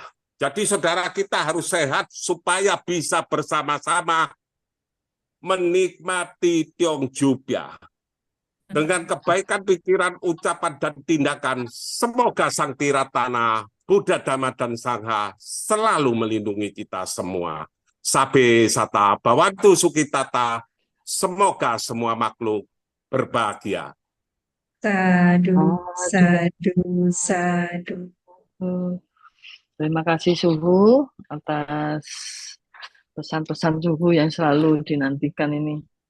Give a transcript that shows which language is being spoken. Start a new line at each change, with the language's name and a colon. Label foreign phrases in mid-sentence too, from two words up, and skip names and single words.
Indonesian: Jadi saudara kita harus sehat supaya bisa bersama-sama menikmati Tiongju-pya. Dengan kebaikan pikiran, ucapan, dan tindakan, semoga Sang Tiratana, Buddha, Dhamma, dan Sangha selalu melindungi kita semua.
Pali: Sabe sata bawantu sukitata,
Indonesian: semoga semua makhluk berbahagia.
Pali: Sadu, sadu, sadu.
Indonesian: Terima kasih Suhu atas pesan-pesan Suhu yang selalu dinantikan ini.